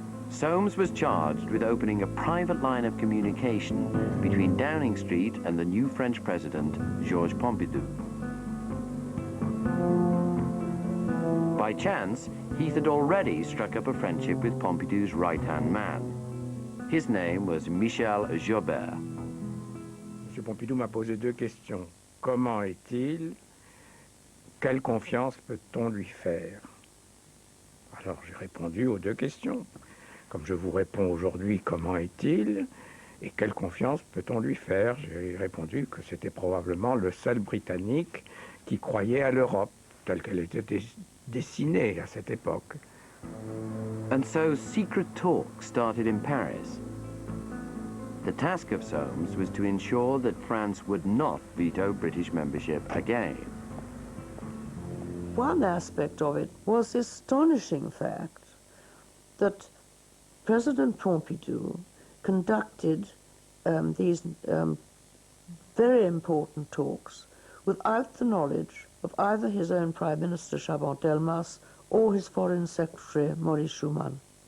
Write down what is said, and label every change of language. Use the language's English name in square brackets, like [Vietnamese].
[English] Soames was charged with opening a private line of communication between Downing Street and the new French president, Georges Pompidou. By chance, Heath had already struck up a friendship with Pompidou's right-hand man. His name was Michel Jobert. [French] M. Pompidou m'a posé 2 questions. Comment est-il? Quelle confiance peut-on lui faire? Alors j'ai répondu aux 2 questions. Comme je vous réponds aujourd'hui, comment est-il? Et quelle confiance peut-on lui faire? J'ai répondu que c'était probablement le seul Britannique qui croyait à l'Europe, telle qu'elle était dessinée à cette époque. [English] And so secret talks started in Paris. The task of Soames was to ensure that France would not veto British membership again. One aspect of it was the astonishing fact that President Pompidou conducted these very important talks without the knowledge of either his own Prime Minister, Chaban-Delmas, or his Foreign Secretary, Maurice Schumann.